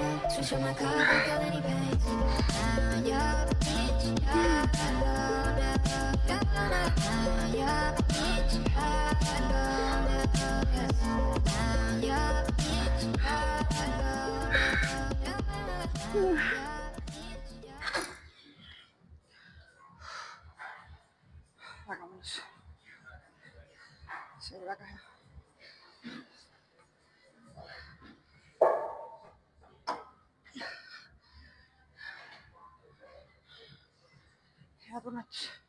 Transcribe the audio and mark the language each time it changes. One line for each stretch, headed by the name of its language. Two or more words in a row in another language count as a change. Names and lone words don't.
English: Switch on my car, break out any pain. Now you're the bitch, you're alone. Now you're the bitch, you're alone. Now you're the bitch, you're alone.
Estonian: Väga mõnus. See oli väga hea. Hea tunnetus.